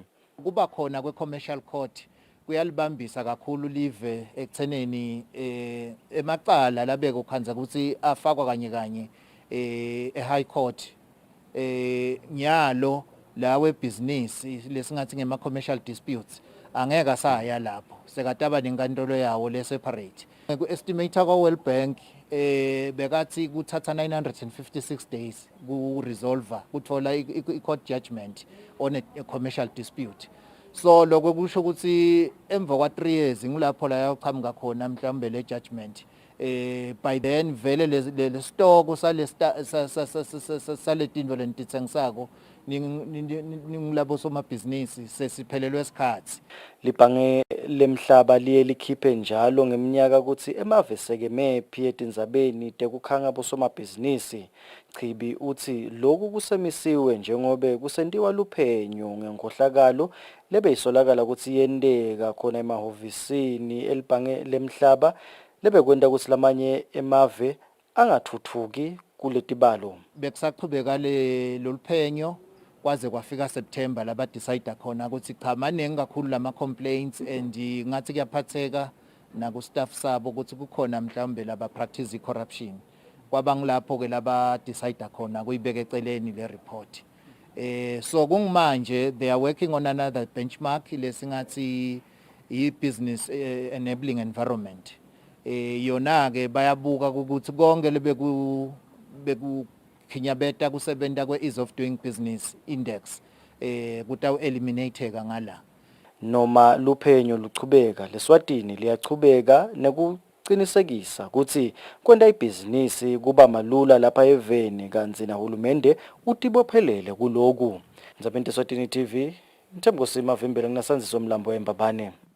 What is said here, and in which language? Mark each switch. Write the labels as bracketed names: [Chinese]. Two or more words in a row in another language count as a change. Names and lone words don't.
[Swati] Kuba khona kwe-Commercial Court kuyalibambisa kakhulu live ekutheneni emacala labeko khanza ukuthi afakwa kanye e-High Court nyalo lawe business lesingathi ngema- [English] commercial disputes [Swati] angeke asaya lapho sekataba nenkantolo yawo le-separate. Ku-estimator kwa-World Bank bekathi kuthatha 956 days ku-resolver kuthola i- [English] court judgment on a commercial dispute. [Swati] So lokho kusho ukuthi emva kwa 3 years ngilapho la yaqhamuka khona mhlambe le judgment. [English] By then [Swati] vele le [English] stock sale [Swati] tinto lentitsengisako ningilabo somabhizinisi sesiphelelwe isikhathi. Libhange lemhlaba liye likhiphe njalo ngeminyaka ukuthi emave sekemephi etindzabeni tekukhanga bosomabhizinisi. Chibi uthi lokhu kusemisiwe njengobe kusentiwa luphenyo ngenkhohlakalo lebeyisolakala ukuthi yenteka khona emahovisini elibhange lemhlaba lebekwenta ukuthi lamanye emave angathuthuki kuletibalo. Bekusaqhubeka loluphenyo kwaze kwafika September laba decide khona ukuthi cha maningi kakhulu lama [English] complaints and [Swati] ngathi kuyaphatheka naku staff sabo ukuthi kukhona mhlambe laba [English] practice corruption. [Swati] Kwabangilapho ke laba decide khona kuyibeka eceleni le report. So kungimanje [English] they are working on another benchmark [Swati] lesingathi i- [English] business enabling environment. [Swati] Yona ke bayabuka ukuthi konke lebeku khinyabeta kusebenta kwe- [English] ease of doing business index [Swati] kutawu eliminateka ngala. Noma luphenyo luchubeka leSwatini liyachubeka nekuqinisekisa ukuthi kwenta ibhizinisi kuba malula lapha eveni kanzi nahulumende utibophelele kuloku. Ndzabeni Eswatini TV Mthembosima Vimbele nginasanziso mlambo embabane.